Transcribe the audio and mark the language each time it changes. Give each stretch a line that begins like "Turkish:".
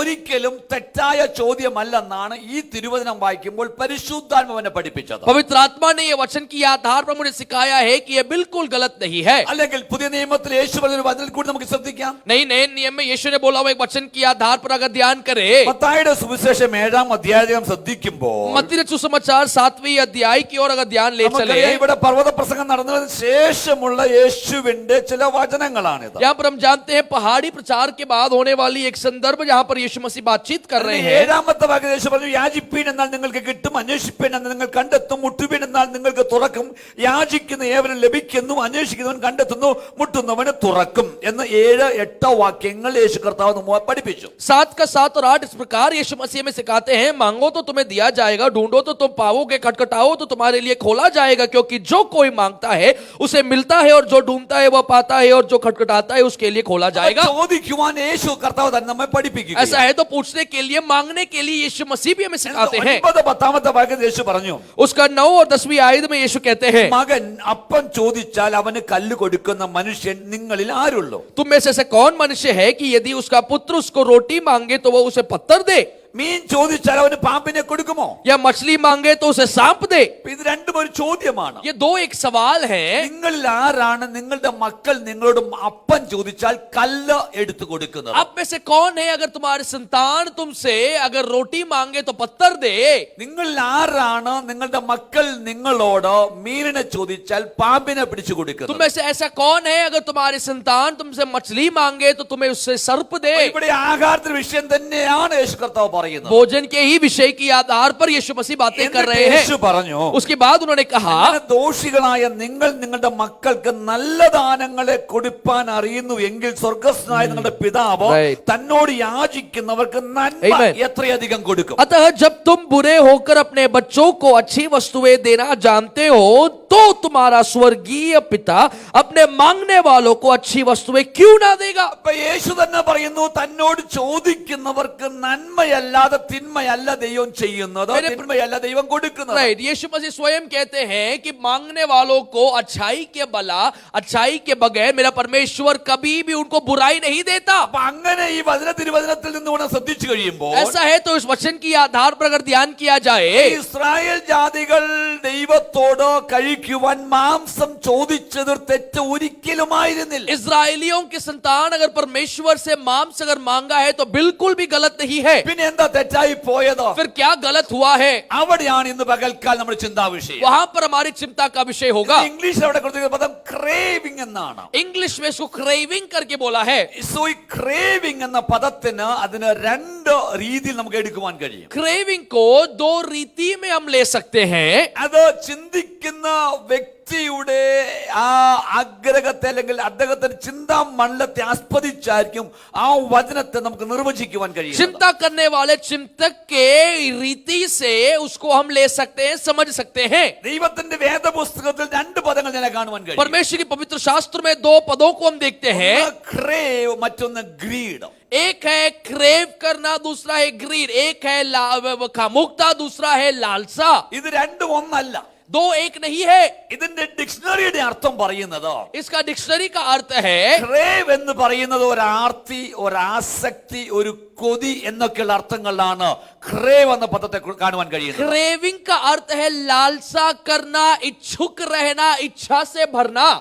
Malayalam: ഒരിക്കലും തെറ്റായ ചോദ്യമല്ലെന്നാണ് ഈ തിരുവചനം വായിക്കുമ്പോൾ പരിശുദ്ധാത്മാവിനെ പഠിപ്പിച്ചത്.
Hindi: पवित्र आत्मा ने ये वचन के आधार पर मुझे सिखाया है कि ये बिल्कुल गलत नहीं है.
Malayalam: അല്ലെങ്കിൽ പുതിയ നിയമത്തിൽ യേശു പറഞ്ഞ ഒരു വചനത്തിൽ കൂടി നമുക്ക് ശ്രദ്ധിക്കാം.
Hindi: नहीं, नए नियम में यीशु ने बोला हुआ एक वचन के आधार पर अगर ध्यान करें,
Malayalam: മത്തായിയുടെ സുവിശേഷം 7-ാം അധ്യായം ശ്രദ്ധിക്കുമ്പോൾ
Hindi: मत्ती रचित सुसमाचार 7वीं अध्याय की ओर अगर ध्यान ले चले,
Malayalam: ഇവിടെ പർവ്വത പ്രസംഗം നടന്നതിന് ശേഷമുള്ള യേശുവിന്റെ ചില വചനങ്ങളാണിത്.
Hindi: यहाँ पर हम जानते हैं पहाड़ी प्रचार के बाद होने वाली एक संदर्भ जहाँ पर यीशु मसीह बातचीत कर रहे हैं.
Malayalam: 7-ാമത്തെ വാക്യത്തിൽ യേശു പറഞ്ഞു, യാചിപ്പീൻ എന്നാൽ നിങ്ങൾക്ക് കിട്ടും, അന്വേഷിപ്പീൻ എന്നാൽ നിങ്ങൾ കണ്ടെത്തും, മുട്ടുവീൻ എന്നാൽ നിങ്ങൾക്ക് തുറക്കും, യാചിക്കുന്ന ഏവനും ലഭിക്കുന്നു, അന്വേഷിക്കുന്നവൻ കണ്ടെത്തുന്നു, മുട്ടുന്നവന് തുറക്കും എന്ന് 7-8 വാക്യങ്ങൾ യേശു കർത്താവ് നമ്മെ പഠിപ്പിച്ചു.
Hindi: 7 का 7 और 8 इस प्रकार यीशु मसीह में सिखाते हैं, मांगो तो तुम्हें दिया जाएगा, ढूंढो तो तुम पाओगे, खटखटाओ तो तुम्हारे लिए खोला जाएगा, क्योंकि जो कोई मांगता है उसे मिलता है, और जो ढूंढता है वह पाता है, और जो खटखटाता है उसके लिए खोला जाएगा.
Malayalam: ചോദിക്കുവാൻ യേശു കർത്താവ് തന്നെ നമ്മെ പഠിപ്പിക്കുക.
Hindi: ऐसा है तो पूछने के लिए, मांगने के लिए यीशु मसीह भी हमें सिखाते हैं.
Malayalam: 9-10 വാക്യത്തിൽ യേശു പറഞ്ഞു,
Hindi: उसका 9 और 10वीं आयत में यीशु कहते हैं,
Malayalam: മകൻ അപ്പം ചോദിച്ചാൽ അവന് കല്ല് കൊടുക്കുന്ന മനുഷ്യൻ നിങ്ങളിൽ ആരുള്ളൂ?
Hindi: तुम में से ऐसा कौन मनुष्य है कि यदि उसका पुत्र उसको रोटी मांगे तो वो उसे पत्थर दे?
Malayalam: മീൻ ചോദിച്ചാൽ അവന് പാമ്പിനെ കൊടുക്കുമോ?
Hindi: या मछली मांगे तो उसे सांप दे?
Malayalam: ഇത് രണ്ടും ഒരു ചോദ്യമാണ്.
Hindi: ये दो एक सवाल है.
Malayalam: നിങ്ങളിൽ ആരാണ് നിങ്ങളുടെ മക്കൾ നിങ്ങളോട് അപ്പം ചോദിച്ചാൽ കല്ല് എടുത്തു കൊടുക്കുന്നത്?
Hindi: आप में से कौन है अगर तुम्हारे संतान तुमसे अगर रोटी मांगे तो पत्थर दे?
Malayalam: നിങ്ങളിൽ ആരാണ് നിങ്ങളുടെ മക്കൾ നിങ്ങളോട് മീനിനെ ചോദിച്ചാൽ പാമ്പിനെ പിടിച്ചു കൊടുക്കുന്നത്?
Hindi: तुम में से ऐसा कौन है अगर तुम्हारे संतान तुमसे मछली मांगे तो तुम्हें उससे सर्प दे?
Malayalam: ഇവിടെ ആഹാരത്തിന്റെ വിഷയം തന്നെയാണ് യേശു കർത്താവ് പറയുന്നത്.
Hindi: भोजन के ही विषय के आधार पर यीशु मसीह बातें कर रहे हैं.
Malayalam: യേശു പറഞ്ഞു,
Hindi: उसके बाद उन्होंने कहा,
Malayalam: ദോഷികളായ നിങ്ങൾ നിങ്ങളുടെ മക്കൾക്ക് നല്ല ദാനങ്ങളെ കൊടുപ്പാൻ അറിയുന്നു എങ്കിൽ സ്വർഗ്ഗസ്ഥനായ നിങ്ങളുടെ പിതാവ് തന്നോട് യാചിക്കുന്നവർക്ക് നന്മ എത്രയധികം കൊടുക്കും.
Hindi: अतः जब तुम बुरे होकर अपने बच्चों को अच्छी वस्तुएं देना जानते हो तो तुम्हारा स्वर्गीय पिता अपने मांगने वालों को अच्छी वस्तुएं क्यों ना देगा?
Malayalam: അപ്പൊ യേശു തന്നെ പറയുന്നു, തന്നോട് ചോദിക്കുന്നവർക്ക് നന്മയല്ലാതെ തിന്മയല്ല ദൈവം ചെയ്യുന്നത്, തിന്മയല്ല ദൈവം കൊടുക്കുന്നത്.
Hindi: यीशु मसीह स्वयं कहते हैं कि मांगने वालों को अच्छाई के बला, अच्छाई के बगैर मेरा परमेश्वर कभी भी उनको बुराई नहीं देता.
Malayalam: അപ്പൊ അങ്ങനെ ഈ തിരുവചനത്തിൽ നിന്നുകൊണ്ട് ശ്രദ്ധിച്ചു കഴിയുമ്പോൾ
Hindi: ऐसा है तो इस वचन के आधार पर अगर ध्यान किया जाए,
Malayalam: ഇസ്രായേൽ ജാതികൾ ദൈവത്തോട് കഴിക്കുവാൻ മാംസം ചോദിച്ചത് തെറ്റ് ഒരിക്കലുമായിരുന്നില്ല.
Hindi: इजरायलियों के संतान अगर परमेश्वर से मांस अगर मांगा है तो बिल्कुल भी गलत नहीं है.
Malayalam: പിന്നെ എന്താ തെറ്റായി പോയത്?
Hindi: फिर क्या गलत हुआ है?
Malayalam: അവിടെയാണ് ഇന്ന് പകൽക്കാൽ നമ്മുടെ ചിന്താ വിഷയം.
Hindi: वहां पर हमारी चिंता का विषय होगा.
Malayalam: ഇംഗ്ലീഷിൽ അവിടെ കൊടുത്തിരിക്കുന്ന പദം ക്രേവിംഗ് എന്നാണ്.
Hindi: इंग्लिश में इसको क्रेविंग करके बोला है.
Malayalam: സോ ഈ ക്രേവിംഗ് എന്ന പദത്തിന് അതിന് 2 രീതിയിൽ നമുക്ക് എടുക്കുവാൻ കഴിയും.
Hindi: क्रेविंग को 2 रीति में हम ले सकते हैं.
Malayalam: അത് ചിന്തിക്കുന്ന വ്യക്തി വ്യക്തിയുടെ ആ ആഗ്രഹത്തെ അല്ലെങ്കിൽ അദ്ദേഹത്തിന്റെ ചിന്താ മണ്ഡലത്തെ ആസ്പദിച്ചായിരിക്കും ആ വചനത്തെ നമുക്ക് നിർവചിക്കുവാൻ കഴിയും.
Hindi: चिंता करने वाले चिंतक के रीति से उसको हम ले सकते हैं, समझ सकते हैं.
Malayalam: ദൈവത്തിന്റെ വേദപുസ്തകത്തിൽ രണ്ട് പദങ്ങൾ ഞാൻ കാണുവാൻ കഴിയും.
Hindi: परमेश्वर की पवित्र शास्त्र में दो पदों को हम देखते हैं.
Malayalam: ക്രേവ്, മറ്റൊന്ന് ഗ്രീഡ്.
Hindi: एक है क्रेव करना, दूसरा है ग्रीड. एक है कामुकता, दूसरा है लालसा.
Malayalam: ഇത് രണ്ടും ഒന്നല്ല.
Hindi: दो एक नहीं है.
Malayalam: ഇതിന്റെ ഡിക്ഷണറിയുടെ അർത്ഥം പറയുന്നത്,
Hindi: इसका डिक्शनरी का अर्थ है
Malayalam: ക്രേവ് എന്ന് പറയുന്നത് ഒരാർത്തി, ഒരാസക്തി, ഒരു കൊതി എന്നൊക്കെയുള്ള അർത്ഥങ്ങളിലാണ് ക്രേവ് എന്ന പദത്തെ കാണുവാൻ കഴിയുന്നത്.
Hindi: क्रेविंग का अर्थ है लालसा करना, इच्छुक रहना, इच्छा से भरना.